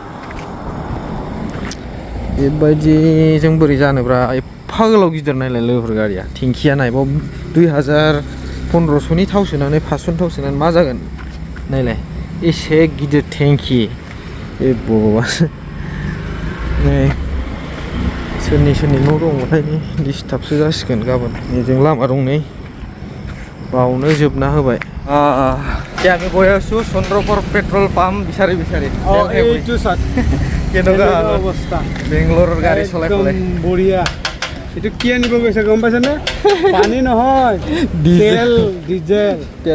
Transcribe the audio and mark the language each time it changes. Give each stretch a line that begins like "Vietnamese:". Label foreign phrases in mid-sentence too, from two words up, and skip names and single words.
Bodo: बेबायदिजों बोरै जानोब्रा एफा गोलाव गिदिर नायलाय लोगोफोर गारिया टेंकिया नायबाव 2015नि थाव सोनानै 500नि थाव सोनानै मा जागोन नायलाय एसे गिदिर टेंकि ए भगबान नै सोरनि न' दंबाथाय डिस्टार्बसो जासिगोन गाबोन बेजों लामा दं नै बावनो जोबना होबाय
Assamese: আমি গৈ আছো চন্দ্ৰপুৰ পেট্ৰল পাম্প বিচাৰি এইটো চাত কেনেকুৱা অৱস্থা বেংগলোৰৰ গাড়ী চলাই পেলাই বঢ়িয়া এইটো কি আনিব গৈছে গম পাইছেনে পানী নহয় ডিজেল